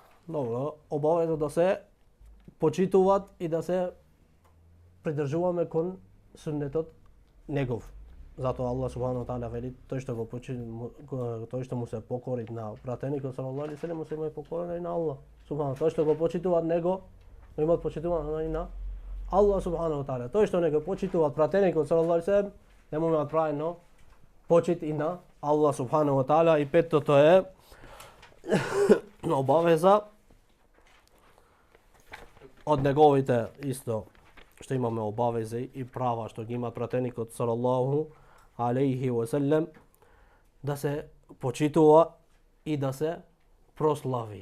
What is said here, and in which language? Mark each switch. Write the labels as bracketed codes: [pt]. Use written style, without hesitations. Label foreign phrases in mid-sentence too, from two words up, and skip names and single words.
[mk] Добро, обавезно да се почитуваат и да се придржуваме кон суннетот негов. Затоа Аллах [ar] سبحانه وتعالى [mk] вели тој што го тој што му се покори на пратеникот [ar] صلى الله عليه وسلم, [mk] му се има покорен и на Аллах субхану. Тој што го почитуваат него, имаат почитување и на Аллах [ar] سبحانه وتعالى. [mk] Тој што не го почитуваат пратеникот [ar] صلى الله عليه وسلم, [mk] не му имаат правено почит и на Аллах [ar] سبحانه وتعالى. [mk] И петтото е обавеза од неговите исто што имаме обавези и права што ги има пратеникот [ar] صلى الله عليه وسلم, [mk] да се почитува и да се прослави.